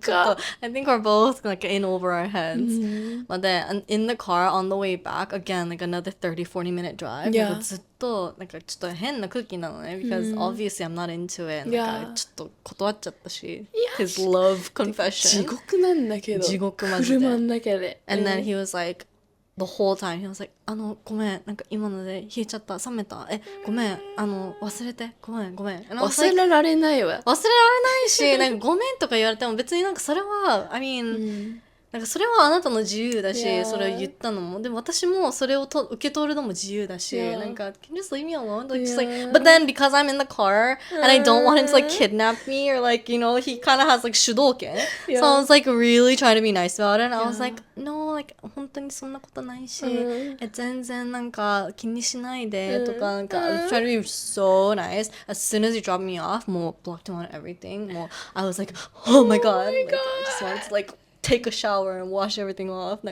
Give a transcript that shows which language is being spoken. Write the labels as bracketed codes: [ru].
[en] ちょっと、I think we're both like in over our heads. まあで、in the car on the way back, again, like another 30-40 minute drive. Yeah. [ja] なんかずっと、なんかちょっと変な空気なのね。 [en] Because obviously I'm not into it. [ja] なんかちょっと断っちゃったし。 [en] His love [ja] 地 [en] confession. [ja] 獄なんだけど。地獄マジで。車の中で。 [en] And then he was like, the whole time, he was like, [ja] ごめん、なんか今ので冷えちゃった、冷めた、ごめん、忘れて、ごめん。 [en] And I was [ja] 忘 [en] like, [ja] れられないわ。忘れられないし、なんかごめんとか言われても別になんかそれは、 [en] I mean, [ja] なんかそれはあなたの自由だし、 [en] Yeah. [ja] それを言ったのも、でも私もそれを受け取るのも自由だし、 [en] Yeah. なんか can you just leave me alone? Like, just Yeah. like, but then because I'm in the car and I don't want him to like kidnap me or like, you know, he kind of has like 主導権. Yeah. So I was like really trying to be nice about it. And I was Yeah. like, no, like [ja] 本当にそんなことないし、全然なんか [en] 気にしないでとか、なんか I was trying to be so nice. As soon as he dropped me off, もう blocked him on everything. もう I was like, oh my god. Like, I just wanted to like take a shower and wash everything off.